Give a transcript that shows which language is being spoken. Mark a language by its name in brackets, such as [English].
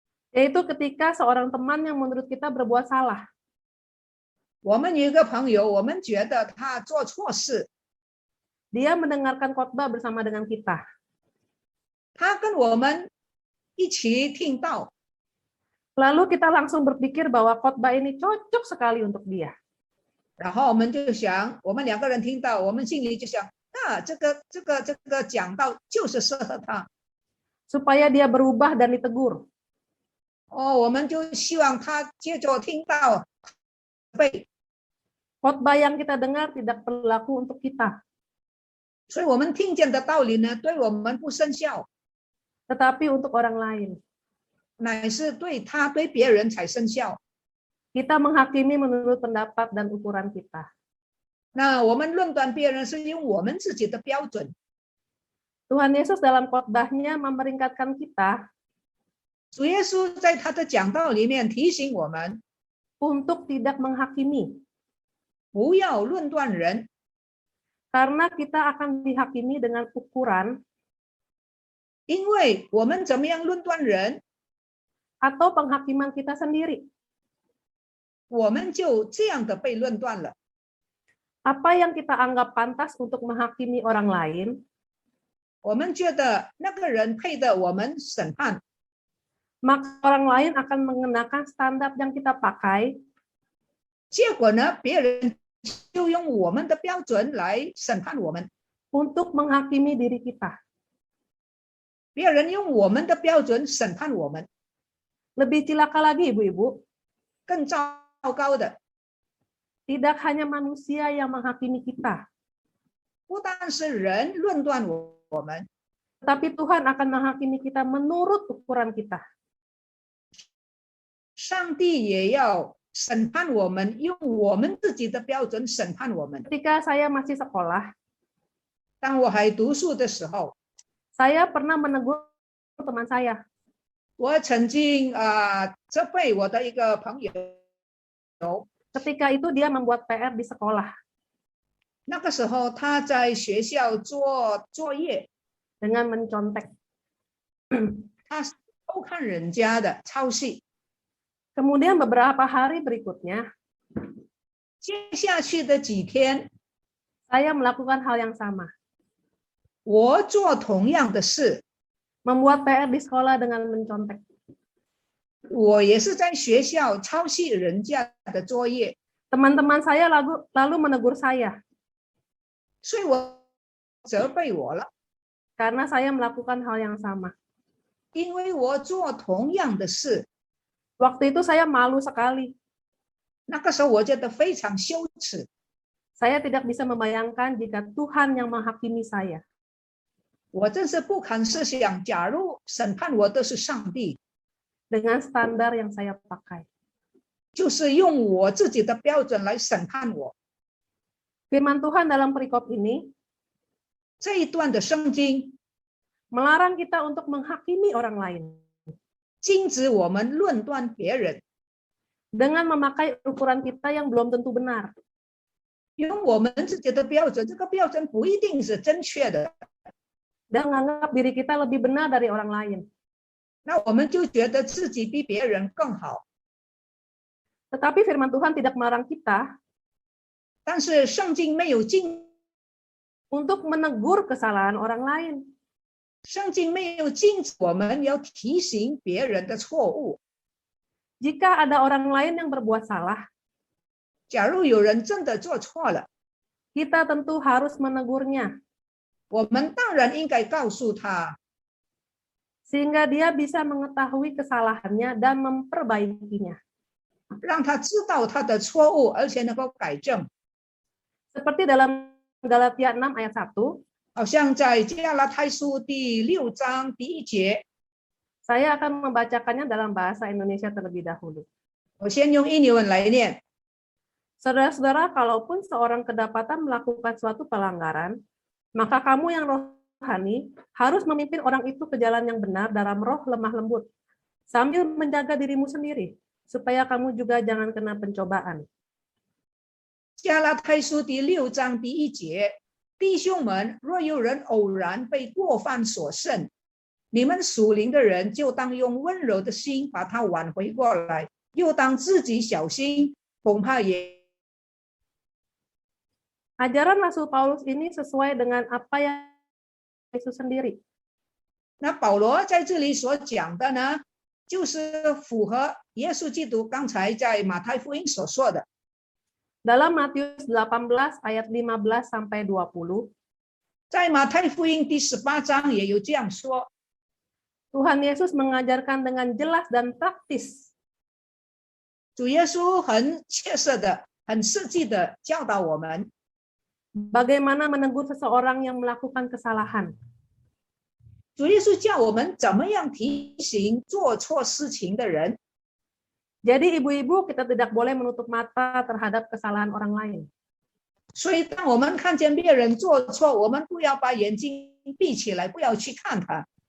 [Indonesian] yaitu ketika seorang teman yang menurut kita berbuat salah. [Chinese] 我们有一个朋友，我们觉得他做错事， [Indonesian] Dia mendengarkan khotbah bersama dengan kita. [Chinese] 他跟我们一起听到， [Indonesian] Lalu kita langsung berpikir bahwa khotbah ini cocok sekali untuk dia. [Chinese] 然后我们就想，我们2个人听到，我们心里就想，这个讲道就是适合他， [Indonesian] Supaya dia berubah dan ditegur. [Chinese] 我们就希望他接着听到背， [Indonesian] Khotbah yang kita dengar tidak berlaku untuk kita, [Chinese] 所以我们听见的道理呢，对我们不生效， [Indonesian] tetapi untuk orang lain. [Chinese] 乃是对他对别人才生效。 [Indonesian] Kita menghakimi menurut pendapat dan ukuran kita. [Chinese] 那我们论断别人是用我们自己的标准。 [Indonesian] Tuhan Yesus dalam khotbahnya memperingatkan kita [Chinese] 主耶稣在他的讲道里面提醒我们， [Indonesian] untuk tidak menghakimi, [Chinese] 不要论断人， [Indonesian] karena kita akan dihakimi dengan ukuran [Chinese] 因为我们怎么样论断人， [Indonesian] atau penghakiman kita sendiri. [Chinese] 我们就这样的被论断了。 [Indonesian] Apa yang kita anggap pantas untuk menghakimi orang lain, [Chinese] 我们觉得那个人配得我们审判， [Indonesian] maka orang lain akan mengenakan standar yang kita pakai [Chinese] 结果呢，别人就用我们的标准来审判我们， [Indonesian] untuk menghakimi diri kita. [Chinese] 别人用我们的标准审判我们。 [Indonesian] Lebih cilaka lagi, Ibu-ibu, [Chinese] 更糟糕的， [Indonesian] tidak hanya manusia yang menghakimi kita, [Chinese] 不单是人论断我们， [Indonesian] tetapi Tuhan akan menghakimi kita menurut ukuran kita. [Chinese] 上帝也要审判我们，用我们自己的标准审判我们。 [Indonesian] Ketika saya masih sekolah, [Chinese] 当我还读书的时候， [Indonesian] saya pernah menegur teman saya. [Chinese] 我曾经责备我的一个朋友， [Indonesian] Ketika itu dia membuat PR di sekolah [Chinese] 那个时候他在学校做作业， [Indonesian] dengan mencontek. [Chinese] 他偷看人家的抄袭。 [Indonesian] Kemudian beberapa hari berikutnya, [Chinese] 接下去的几天， [Indonesian] saya melakukan hal yang sama. [Chinese] 我做同样的事， [Indonesian] Membuat PR di sekolah dengan mencontek. [Chinese] 我也是在学校抄袭人家的作业， [Indonesian] Teman-teman saya lalu menegur saya [Chinese] 所以我责备我了， [Indonesian] karena saya melakukan hal yang sama. [Chinese] 因为我做同样的事。 [Indonesian] Waktu itu saya malu sekali. [Chinese] 那个时候我觉得非常羞耻， [Indonesian] Saya tidak bisa membayangkan jika Tuhan yang menghakimi saya. [Chinese] 我真是不堪设想，假如审判我的是上帝， [Indonesian] dengan standar yang saya pakai. [Chinese] 就是用我自己的标准来审判我。 [Indonesian] Firman Tuhan dalam perikop ini [Chinese] 这一段的圣经 [Indonesian] melarang kita untuk menghakimi orang lain [Chinese] 禁止我们论断别人， [Indonesian] dengan memakai ukuran kita yang belum tentu benar. [Chinese] 用我们自己的标准，这个标准不一定是正确的， [Indonesian] Dan menganggap diri kita lebih benar dari orang lain. [Chinese] 那我们就觉得自己比别人更好。 [Indonesian] Tetapi firman Tuhan tidak melarang kita [Chinese] 但是圣经没有禁， [Indonesian] untuk menegur kesalahan orang lain. [Chinese] 圣经没有禁止我们要提醒别人的错误。 [Indonesian] Jika ada orang lain yang berbuat salah, [Chinese] 假如有人真的做错了， [Indonesian] kita tentu harus menegurnya [Chinese] 我们当然应该告诉他， [Indonesian] sehingga dia bisa mengetahui kesalahannya dan memperbaikinya. [Chinese] 让他知道他的错误，而且能够改正。 [Indonesian] Seperti dalam Galatia 6 ayat 1, [Chinese] 好像在加拉太书第6章第1节， [Indonesian] saya akan membacakannya dalam bahasa Indonesia terlebih dahulu. [Chinese] 我先用印尼文来念。 [Indonesian] Saudara-saudara, kalaupun seorang kedapatan melakukan suatu pelanggaran, maka kamu yang rohani harus memimpin orang itu ke jalan yang benar dalam roh lemah lembut, sambil menjaga dirimu sendiri, supaya kamu juga jangan kena pencobaan. [Chinese] 加拉太书第6章第1节，弟兄们，若有人偶然被过犯所胜，你们属灵的人就当用温柔的心把他挽回过来，又当自己小心，恐怕也。 [Indonesian] Ajaran Rasul Paulus ini sesuai dengan apa yang Yesus sendiri. [Chinese] 那保罗在这里所讲的呢，就是符合耶稣基督刚才在马太福音所说的。 [Indonesian] Dalam Matius 18 ayat 15 sampai 20, [Chinese] 在马太福音第18章也有这样说： [Indonesian] Tuhan Yesus mengajarkan dengan jelas dan praktis [Chinese] 主耶稣很切实的、很实际的教导我们， [Indonesian] bagaimana menegur seseorang yang melakukan kesalahan. [Chinese] 主耶稣教我们怎么样提醒做错事情的人。 [Indonesian] Jadi ibu-ibu kita tidak boleh menutup mata terhadap kesalahan orang lain. [Chinese] 所以，当我们看见别人做错，我们不要把眼睛闭起来，不要去看他。